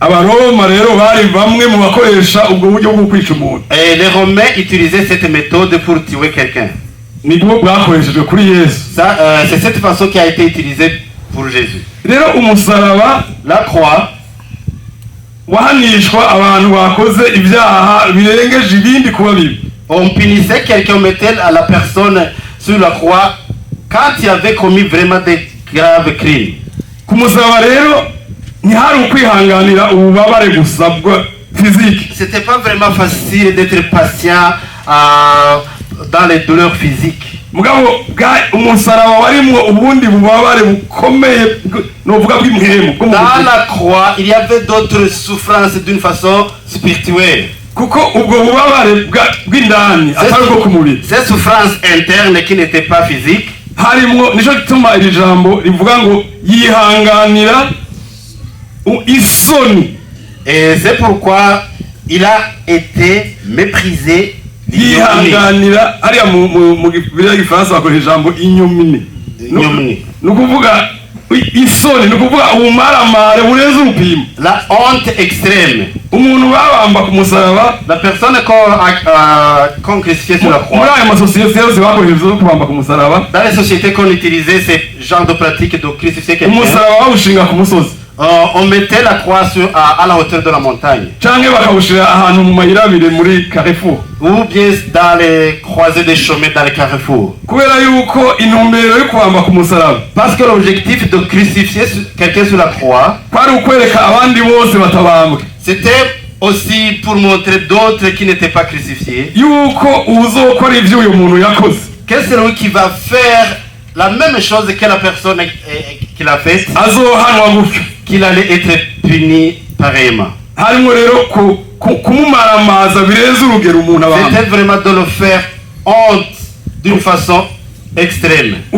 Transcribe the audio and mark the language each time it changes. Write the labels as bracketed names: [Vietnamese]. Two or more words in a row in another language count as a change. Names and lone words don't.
[French] Et les Romains utilisaient cette méthode pour tuer quelqu'un. C'est cette façon qui a été utilisée pour Jésus. La croix, [Rundi] wahanishwa abantu bakoze ibyaha birengeje ibindi kuba bibi. [French] On punissait quelqu'un, on mettait à la personne sur la croix quand il avait commis vraiment des graves crimes. [Rundi] Kumusaba rero ntihari ukwihanganira ububabare gusa bwa physique. [French] C'était pas vraiment facile d'être patient dans les douleurs physiques. [Rundi] Mugabo umusaraba warimwo ubundi bubabare bukomeye novuga bw'imhemu. [French] Dans la croix, il y avait d'autres souffrances d'une façon spirituelle. [Rundi] Kuko ubwo bubabare bw'indani atari bwo kumubiri. [French] Ces souffrances internes qui n'étaient pas physiques. [Rundi] Harimwo nico gituma iri jambo rivuga ngo yihanganira isoni. [French] Et c'est pourquoi il a été méprisé. [Rundi] Yihanganira hariya mu Bibiliya y'Igifaransa bakoresha ijambo inyumini. Nukuvuga isoni, nukuvuga ubumaramare burenze urupimo. [French] La honte extrême. [Rundi] Umuntu babamba ku musaraba, [French] la personne qu'on crucifiait sur la croix. [Rundi] Muri ayo masosiyete yose bakoresha ivyo kubamba ku musaraba. [French] Dans les sociétés qu'on utilisait ces genres de pratiques de crucifier quelqu'un. [Rundi] Umusaraba bawushinga ku musozi. [French] On mettait la croix à la hauteur de la montagne. [Rundi] Canke bakawushira ahantu mu mayira abiri muri Carrefour. [French] Ou bien dans les croisées des chemins dans les carrefours. [Rundi] Kubera yuko intumbero yo kubamba ku musaraba. [French] Parce que l'objectif de crucifier quelqu'un sur la croix, [Rundi] kwari ukwereka abandi bose batabambwe. [French] C'était aussi pour montrer d'autres qui n'étaient pas crucifiés. [Rundi] Yuko uzokora ivyo uyu muntu yakoze. [French] Que c'est lui qui va faire la même chose que la personne qui l'a fait, qu'il allait être puni pareillement. C'était vraiment de le faire honte d'une façon extrême.